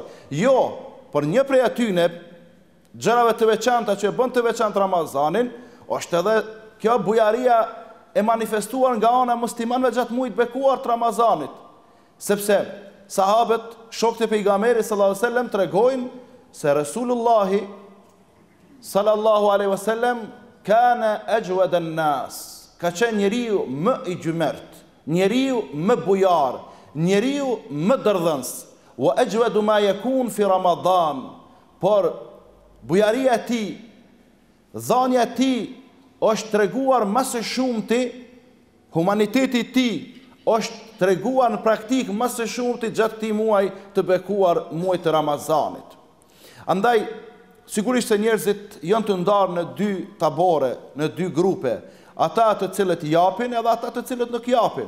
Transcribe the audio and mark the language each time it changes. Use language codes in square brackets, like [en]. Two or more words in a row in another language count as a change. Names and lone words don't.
[sq] Jo, por një prej atyne gjërave të veçanta që bën të veçantë Ramazanin, është edhe kjo bujaria e manifestuar nga ana e muslimanëve gjatë muajit bekuar të Ramazanit, sepse sahabët, shokët e pejgamberit [ar] صلى الله عليه وسلم [sq] tregojnë se Resulullahi [ar] صلى الله عليه وسلم كان أجود الناس, [sq] ka qenë njeriu më i gjymert, njeriu më bujar, njeriu më dërdhëns, [ar] وأجود ما يكون في رمضان, [sq] por bujaria e tij, dhënia e tij është treguar më së shumti, humaniteti i tij është treguar në praktik më së shumti gjatë këtij muaji të bekuar, muajit të Ramazanit. Andaj, sigurisht se njerëzit janë të ndarë në dy tabore, në dy grupe, ata të cilët japin edhe ata të cilët nuk japin.